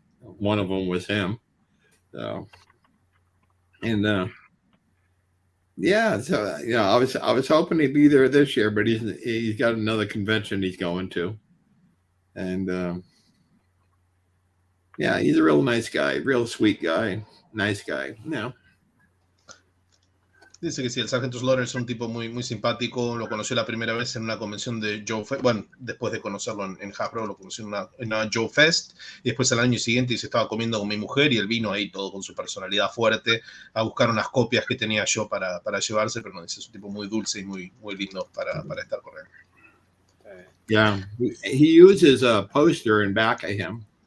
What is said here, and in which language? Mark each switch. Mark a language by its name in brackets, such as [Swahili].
[English] One of them was him. So, and yeah, so I was hoping he'd be there this year, but he's got another convention he's going to, and yeah, he's a real nice guy, real sweet guy, nice guy. [Spanish] Dice que sí, el sargento Slaughter es un tipo muy, muy simpático. Lo conoció la primera vez en una convención de Joe Fest. Bueno, después de conocerlo en Hasbro, lo conoció en una Joe Fest. Y después al año siguiente se estaba comiendo con mi mujer y él vino ahí todo con su personalidad fuerte a buscar unas copias que tenía yo para llevarse. Pero no, es un tipo muy dulce y muy, muy lindo para estar con él. [English] Yeah, he uses a poster in back of him.